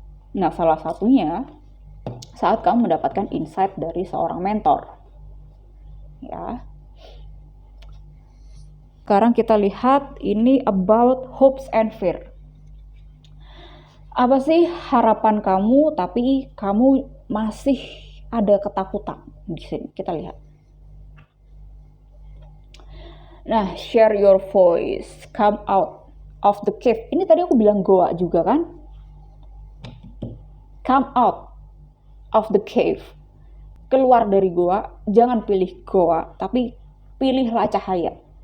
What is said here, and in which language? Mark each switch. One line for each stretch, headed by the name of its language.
Indonesian: Nah, salah satunya saat kamu mendapatkan insight dari seorang mentor. Ya. Sekarang kita lihat ini
English: about hopes and fear.
Indonesian: Apa sih harapan kamu tapi kamu masih ada ketakutan di sini. Kita lihat.
English: Nah, share your voice, come out of the cave.
Indonesian: Ini tadi aku bilang goa juga kan?
English: Come out of the cave.
Indonesian: Keluar dari goa, jangan pilih goa, tapi pilihlah cahaya.